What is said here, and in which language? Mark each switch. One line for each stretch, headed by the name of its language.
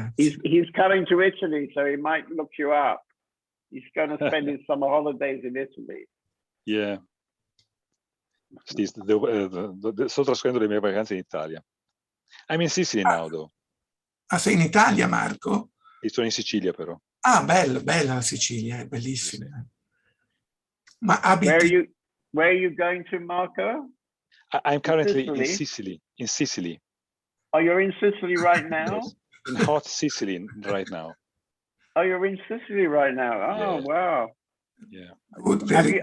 English: He's coming to Italy, so he might look you up. He's going to spend his summer holidays in Italy. Yeah.
Italian: Sto trascorrendo le mie vacanze in Italia.
English: I'm in Sicily now, though.
Italian: Ah, sei in Italia, Marco? E sono in Sicilia, però. Ah, bella la Sicilia, è bellissima. Ma abiti...
English: Where are you going to, Marco? I'm currently in Sicily. Oh, you're in Sicily right now? Yes, in hot Sicily right now. Oh, you're in Sicily right now. Oh, yeah. Wow. Yeah. Good,